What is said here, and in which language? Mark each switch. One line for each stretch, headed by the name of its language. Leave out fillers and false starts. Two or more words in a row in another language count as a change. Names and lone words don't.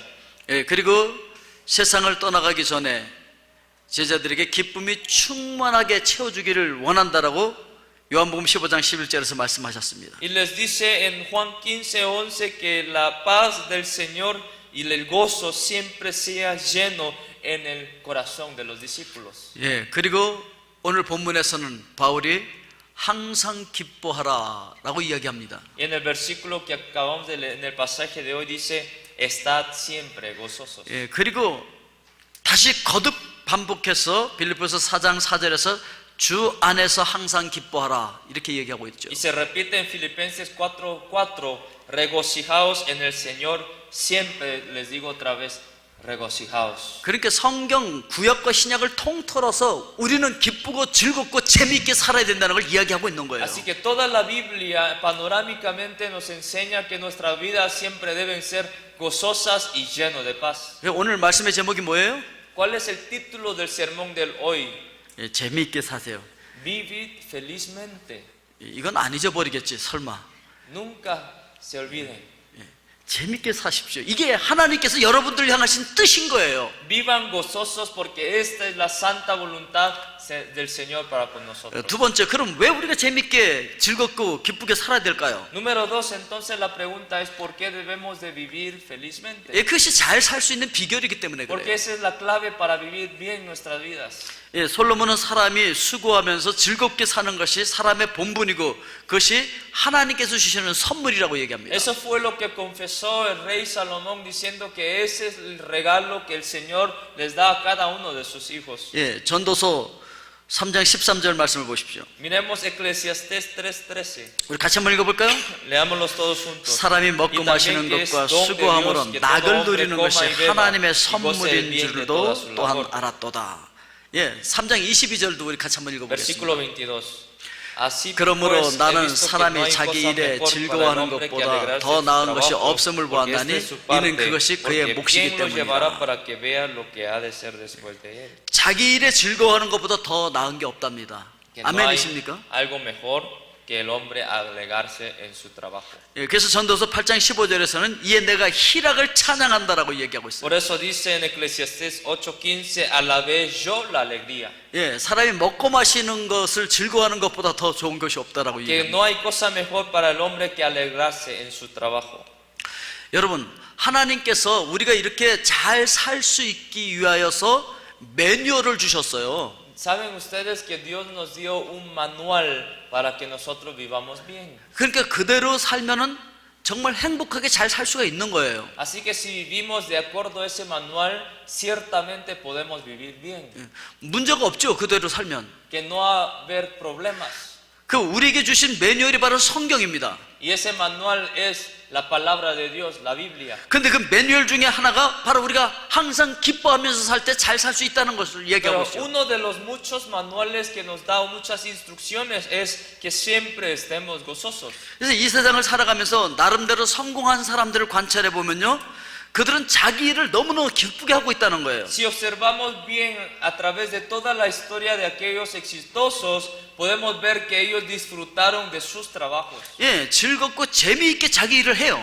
Korean: 예, 그리고 세상을 떠나가기 전에 제자들에게 기쁨이 충만하게 채워주기를 원한다라고 요한복음 15장 11절에서 말씀하셨습니다.
Spanish: Y les dice en Juan 15:11 que la paz del Señor y el gozo siempre sea lleno en el corazón de los discípulos.
Korean: 예, 그리고 오늘 본문에서는 바울이 항상 기뻐하라라고 이야기합니다.
Spanish: Y en el versículo que acabamos de leer, en el pasaje de hoy dice, estad siempre gozosos.
Korean: 예, 그리고 다시 거듭 반복해서 빌립보서 4장 4절에서 주 안에서 항상 기뻐하라 이렇게 얘기하고 있죠.
Spanish: Y se repite en Filipenses 4:4, regocijaos en el Señor, siempre les digo otra vez, regocijaos.
Korean: 그러니까 성경 구약과 신약을 통틀어서 우리는 기쁘고 즐겁고 재미있게 살아야 된다는 걸 이야기하고 있는 거예요.
Spanish: Así que toda la Biblia panorámicamente nos enseña que nuestras vidas siempre deben ser gozosas y llenas de paz.
Korean: 오늘 말씀의 제목이 뭐예요?
Spanish: ¿Cuál es el título del sermón del hoy?
Korean: 예, 재미있게 사세요.
Spanish: Vivid felizmente.
Korean: 이건 안 잊어버리겠지 설마.
Spanish: Nunca se olviden.
Korean: 재미있게 사십시오. 이게 하나님께서 여러분들을 향하신 뜻인 거예요.
Spanish: Vivan gozosos porque esta es la santa voluntad del Señor para con nosotros.
Korean: 두 번째, 그럼 왜 우리가 재미있게 즐겁고 기쁘게 살아야 될까요?
Spanish: Número 2, entonces la pregunta es ¿por qué debemos de vivir felizmente?
Korean: 예, 그것이 잘 살 수 있는 비결이기 때문에
Spanish: Porque
Korean: 그래요.
Spanish: esa es la clave para vivir bien nuestras vidas.
Korean: 예, 솔로몬은 사람이 수고하면서 즐겁게 사는 것이 사람의 본분이고 그것이 하나님께서 주시는 선물이라고 얘기합니다.
Spanish: Eso fue lo que confesó el rey Salomón diciendo que ese es el regalo que el Señor les da a cada uno de sus hijos.
Korean: 예, 전도서 3장 13절 말씀을 보십시오.
Spanish: Miremos Eclesiastés 3:13.
Korean: 우리 같이 한번 읽어볼까요?
Spanish: Leámoslos todos juntos.
Korean: 사람이 먹고 마시는 것과 수고함으로 낙을 누리는 것이 하나님의 선물인 줄도 또한 알았도다. 예, 3장 22절도 우리 같이 한번
Spanish: Versículo
Korean: 읽어보겠습니다.
Spanish: 22. Así
Korean: 그러므로
Spanish: pues, he
Korean: 나는
Spanish: visto que no
Korean: 사람이
Spanish: hay
Korean: 자기
Spanish: cosa
Korean: 일에
Spanish: mejor para el
Korean: 즐거워하는
Spanish: hombre que
Korean: 것보다
Spanish: alegrarse
Korean: 더
Spanish: de su
Korean: 나은 것이
Spanish: trabajo,
Korean: 없음을
Spanish: porque esta
Korean: 보았나니
Spanish: es su parte,
Korean: 이는 그것이 그의
Spanish: porque
Korean: 몫이기
Spanish: ¿quién lo llevará
Korean: 때문이다.
Spanish: para que vea lo que ha de ser después de él?
Korean: 자기 일에 즐거워하는 것보다 더 나은 게 없답니다.
Spanish: Que no hay
Korean: 아멘이십니까?
Spanish: algo mejor que el hombre alegrarse en su trabajo.
Korean: 예, 그래서 전도서 8장 15절에서는 이에 내가 희락을 찬양한다라고 얘기하고 있어요.
Spanish: Por eso dice en Eclesiastés 8:15, alabé yo la alegría.
Korean: 예, 사람이 먹고 마시는 것을 즐거워하는 것보다 더 좋은 것이 없다라고
Spanish: Que
Korean: 얘기합니다.
Spanish: no hay cosa mejor para el hombre que alegrarse en su trabajo.
Korean: 여러분, 하나님께서 우리가 이렇게 잘 살 수 있기 위하여서 매뉴얼을 주셨어요.
Spanish: ¿Saben ustedes que Dios nos dio un manual para que nosotros vivamos bien?
Korean: 그러니까 그대로 살면은 정말 행복하게 잘 살 수가 있는 거예요.
Spanish: Así que si vivimos de acuerdo a ese manual, ciertamente podemos vivir bien.
Korean: 문제가 없죠, 그대로 살면.
Spanish: Que no va a haber problemas.
Korean: 그 우리에게 주신 매뉴얼이 바로 성경입니다.
Spanish: Y ese manual es la palabra de Dios, la Biblia.
Korean: 근데 그 매뉴얼 중에 하나가 바로 우리가 항상 기뻐하면서 살 때 잘 살 수 있다는 것을 얘기하고
Spanish: Pero
Korean: 있죠.
Spanish: uno de los muchos manuales que nos da muchas instrucciones es que siempre estemos gozosos.
Korean: 그래서 이 세상을 살아가면서 나름대로 성공한 사람들을 관찰해 보면요, 그들은 자기 일을 너무너무 기쁘게 하고 있다는 거예요.
Spanish: Si observamos bien a través de toda la historia de aquellos exitosos, podemos ver que ellos disfrutaron de sus trabajos.
Korean: 예, 즐겁고 재미있게 자기 일을 해요.